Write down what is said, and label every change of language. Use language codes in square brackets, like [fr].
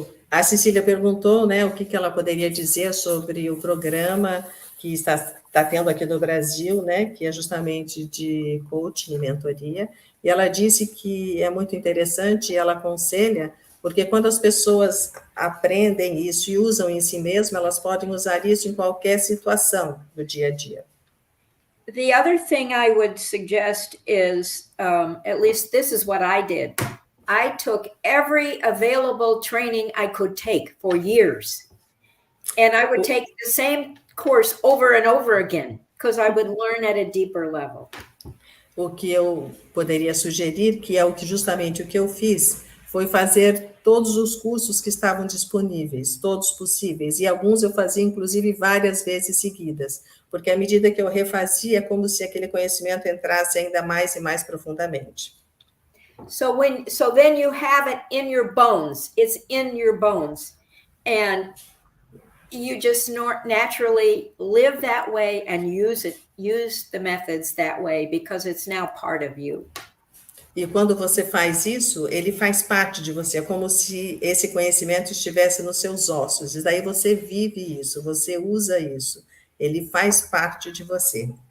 [pt] A Cecília perguntou, né, o que ela poderia dizer sobre o programa que está tendo aqui no Brasil, né, que é justamente de coaching e mentoria, e ela disse que é muito interessante e ela aconselha, porque quando as pessoas aprendem isso e usam em si mesmas, elas podem usar isso em qualquer situação do dia a dia. [en] The other thing I would suggest is, at least this is what I did. I took every available training I could take for years. And I would take the same course over and over again, because I would learn at a deeper level. [pt] O que eu poderia sugerir, que é justamente o que eu fiz, foi fazer todos os cursos que estavam disponíveis, todos possíveis, e alguns eu fazia, inclusive, várias vezes seguidas, porque à medida que eu refazia, é como se aquele conhecimento entrasse ainda mais e mais profundamente. [en] So then you have it in your bones. It's in your bones. And you just naturally live that way and use the methods that way, because it's now part of you. [pt] E quando você faz isso, ele faz parte de você, é como se esse conhecimento estivesse nos seus ossos, e daí você vive isso, você usa isso, ele faz parte de você.